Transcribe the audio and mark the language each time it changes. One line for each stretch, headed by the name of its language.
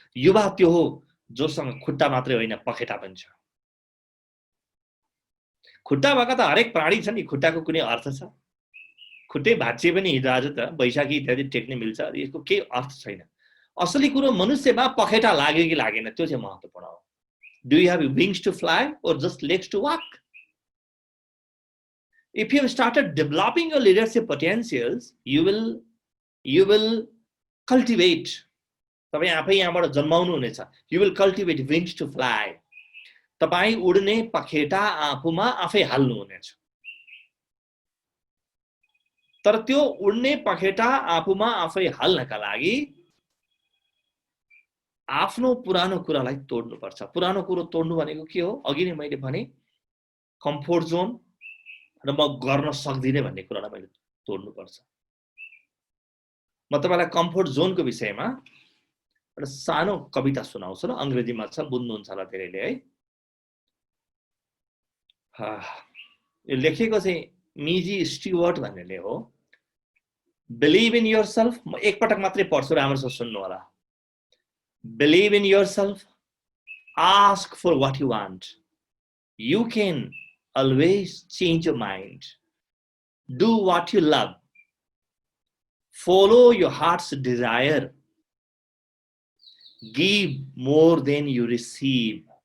Nepali: युवा त्यो हो जोसँग खुट्टा मात्रै होइन पखेटा पनि छ। खुट्टा भएका त हरेक प्राणी छ नि, खुट्टाको कुनै अर्थ छ? खुट्टै भाँचिए पनि हिजो आज त बैशाखी इत्यादि टेक्ने मिल्छ, यसको केही अर्थ छैन। असली कुरो मनुष्यमा पखेटा लाग्यो कि लागेन त्यो चाहिँ महत्त्वपूर्ण हो।
English: Do you have wings to fly or just legs to walk? If you have started developing your leadership potentials, you will cultivate.
Nepali: तपाई आफै यहाँबाट जन्माउनु हुनेछ।
English: You will cultivate wings to fly.
Nepali: तपाई उड्ने पखेटा आफूमा आफै हाल्नु हुनेछ। तर त्यो उड्ने पखेटा आफूमा आफै हाल्नका लागि आफ्नो पुरानो कुरालाई तोड्नु पर्छ। पुरानो कुरो तोड्नु भनेको के हो? अघि नै मैले भने कम्फोर्ट जोन र म गर्न सक्दिनँ भन्ने कुरालाई मैले तोड्नु पर्छ। म तपाईलाई कम्फोर्ट जोनको विषयमा एउटा सानो कविता सुनाउँछु र अंग्रेजीमा छ, बुझ्नुहुन्छ होला धेरैले है। यो लेखेको चाहिँ मिजी स्टीवर्ट भन्नेले हो।
English: Believe in yourself,
Nepali: म एक पटक मात्रै पढ्छु, राम्रोसँग सुन्नु होला।
English: Believe in yourself, ask for what you want. You can always change your mind. Do what you love. Follow your heart's desire. Give more than you receive.